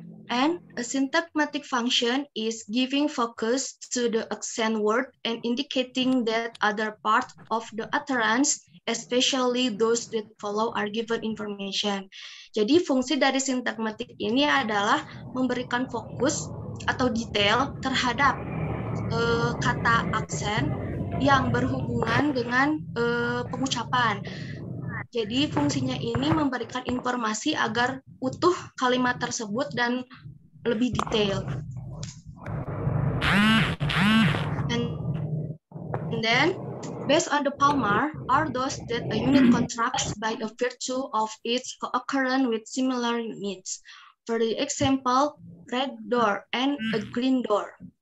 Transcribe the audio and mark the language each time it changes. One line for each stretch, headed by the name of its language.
English: And a syntagmatic function is giving focus to the accent word and indicating that other part of the utterance, especially those that follow, are given information.
Indonesian: Jadi fungsi dari syntagmatik ini adalah memberikan fokus atau detail terhadap kata aksen yang berhubungan dengan pengucapan. Jadi fungsinya ini memberikan informasi agar utuh kalimat tersebut dan lebih detail.
English: And then, based on the Palmar, are those that a unit contracts by the virtue of its co-occurrence with similar units. For the example, red door and a green door.